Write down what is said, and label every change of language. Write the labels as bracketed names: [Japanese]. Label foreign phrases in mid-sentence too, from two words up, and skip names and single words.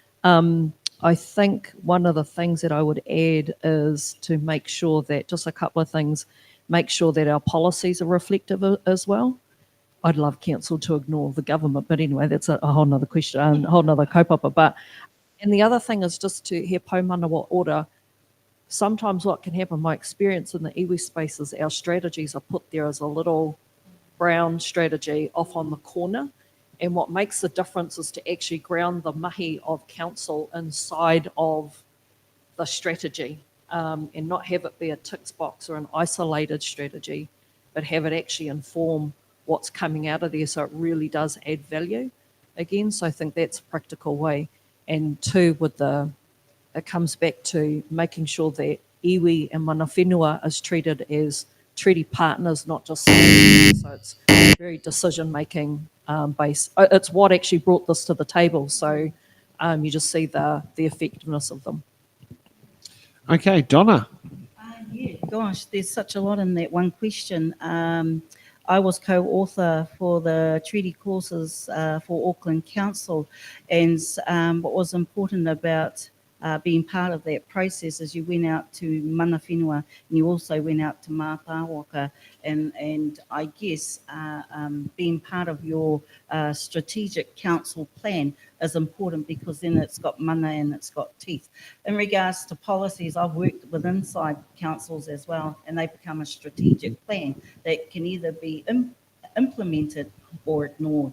[English] I think one of the things that I would add is to make sure that, just a couple of things, make sure that our policies are reflective as well. I'd love council to ignore the government, but anyway, that's a whole nother question, a whole nother kaupapa. But, and the other thing is just to [Māori] he pau manawa ora. [English] Sometimes what can happen, my experience in the iwi space is our strategies are put there as a little brown strategy off on the corner. And what makes the difference is to actually ground the mahi of council inside of the strategy, and not have it be a tick box or an isolated strategy, but have it actually inform what's coming out of there, so it really does add value again. So I think that's a practical way. And two, it comes back to making sure that iwi and [Māori] mana whenua [English] is treated as treaty partners, not just so it's very decision-making based. It's what actually brought this to the table. So you just see the effectiveness of them. Okay, Donna. Yeah, gosh, there's such a lot in that one question. I was co-author for the treaty clauses for Auckland Council, and what was important about being part of that process is you went out to [Māori] mana whenua [English] and you also went out to mātāwaka, and I guess being part of your strategic council plan is important, because then it's got mana and it's got teeth. In regards to policies, I've worked with inside councils as well, and they become a strategic plan that can either be implemented or ignored.